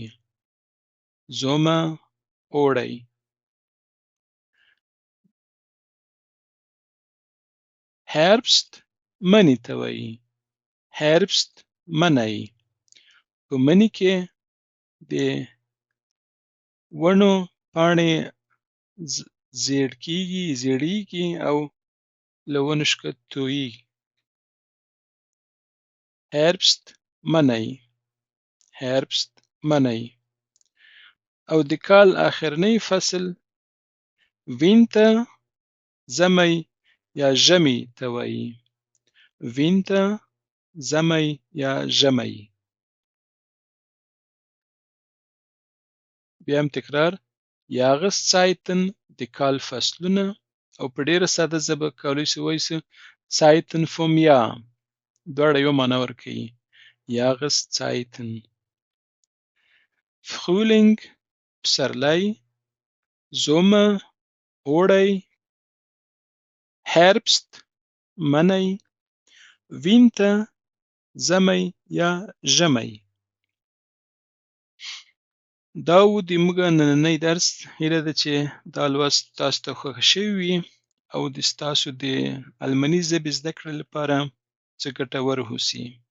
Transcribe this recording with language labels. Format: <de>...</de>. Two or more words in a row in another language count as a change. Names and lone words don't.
<ps>Sommer اوړی. Herbst مني ته وایي. Herbst منی. په مني کې د ونو پاڼې زیړیږي او له ونو ښکته تویېږي. Herbst منی. Herbst منی. او د کال آخرنی فصل Winter ژمی یا ژمي ته وایي. Winter ژمی یا ژمی. بیا هم تکرار. Jahreszeiten د کال فصلونه او په ډیره ساده ژبه کولی شو ووایو چې</ps> <de>Zeiten vom Jahr</de> <ps>دواړه یو معنا ورکوي. Jahreszeiten. Frühling پسرلی. Sommer اوړی. Herbst منی. Winter ژمی یا ژمی. دا و د موږ نننی درس. هیله ده چې دا لوست تاسو ته خوښ شوی وي او د ستاسو د الماني ژبې زده کړې لپاره څه ګټور اوسي.</ps>